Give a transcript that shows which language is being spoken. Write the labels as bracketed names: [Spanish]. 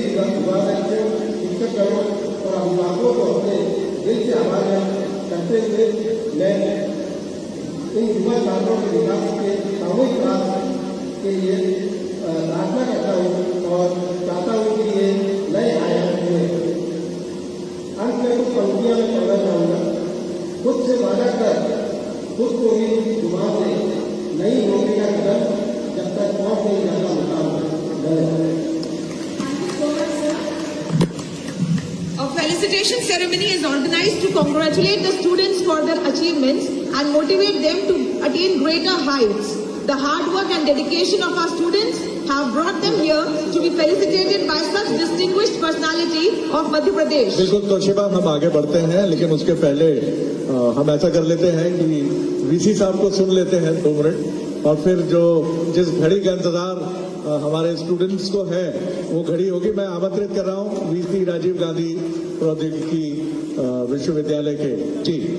[Hindi] शुभारंभ शिक्षकों और अभिभावकों को अपने दिल से आभार व्यक्त करते हुए मैं इन युवा छात्रों के विकास के सामूहिक प्रयास के लिए प्रार्थना करता हूँ और चाहता हूँ कि ये नए आयाम हुए। अंत में कुछ पंक्तियां मैं पढ़ना चाहूँगा। खुद से वादा कर खुद को ही जुबान से नहीं होने का कदम जब तक पहुंच नहीं जाता मुकाम है। [English] A felicitation ceremony is organized to congratulate the students for their achievements and motivate them to attain greater heights. The hard work and dedication of our students have brought them here to be felicitated by such distinguished personality of Madhya Pradesh. [Hindi] बिल्कुल Toshiba, हम आगे बढ़ते हैं लेकिन उसके पहले हम ऐसा कर लेते हैं कि वीसी साहब को सुन लेते हैं 2 मिनट और फिर जो जिस घड़ी का इंतजार हमारे स्टूडेंट्स को है वो घड़ी होगी। मैं आमंत्रित कर रहा हूँ वीसी राजीव गांधी प्रौद्योगिकी विश्वविद्यालय के जी।